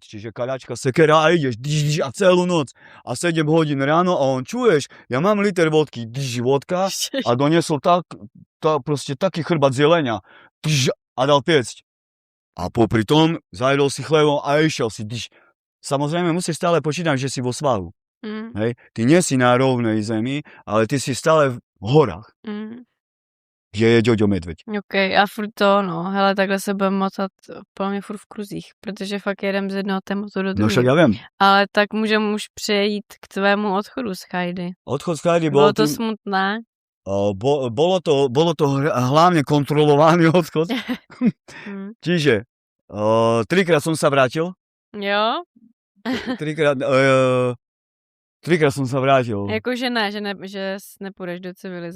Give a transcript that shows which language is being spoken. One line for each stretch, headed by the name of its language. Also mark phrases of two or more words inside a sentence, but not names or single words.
Slovak: Čiže kaľačka, sekera a ideš a celú noc. A 7 hodín ráno a on čuješ, ja mám liter vodky, vodka a doniesol proste taký chrbat zelenia a dal piecť. A popri tom zajedol si chlebom a išiel si. Samozrejme musíš stále počítať, že si vo svahu. Hej? Ty nie si na rovnej zemi, ale ty si stále v horách. Kde je Ďoďo medveď.
Czech: OK, a furt to, hele, takhle se budeme motat podle mě furt v kruzích, protože fakt jedem z jednoho tématu do druhého.
Slovak: No však ja viem.
Czech: Ale tak můžeme už přejít k tvému odchodu z Chajdy. Odchod z Chajdy bylo to smutné?
Slovak: Bolo to hlavne kontrolovaný odchod. Čiže 3-krát som sa vrátil.
Czech: Jo?
Slovak: 3-krát som sa vrátil.
Czech: Jakože ne, že nepůjdeš do civilizace.